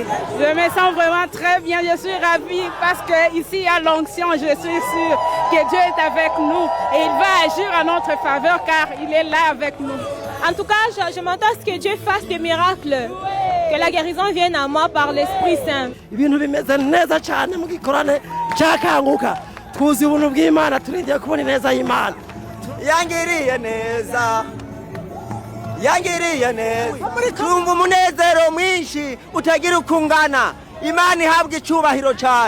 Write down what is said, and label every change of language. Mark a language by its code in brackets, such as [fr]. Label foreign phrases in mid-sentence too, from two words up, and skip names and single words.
[fr] Je me sens vraiment très bien, je suis ravie parce qu'ici il y a l'onction, je suis sûre que Dieu est avec nous et il va agir en notre faveur car il est là avec nous. En tout cas, je m'attends à ce que Dieu fasse des miracles, que la guérison vienne à moi par l'Esprit Saint. [rn] Ibintu bimeze neza cyane mu gikorane cya Kanguka. Twuzi ubuntu bw'Imana turindiye kubona neza y'Imana. Yangiriye neza. Yangiriye neza. Tumva umunezero mwinshi utagira ukungana. Imana ihabwa icyubahiro cyane.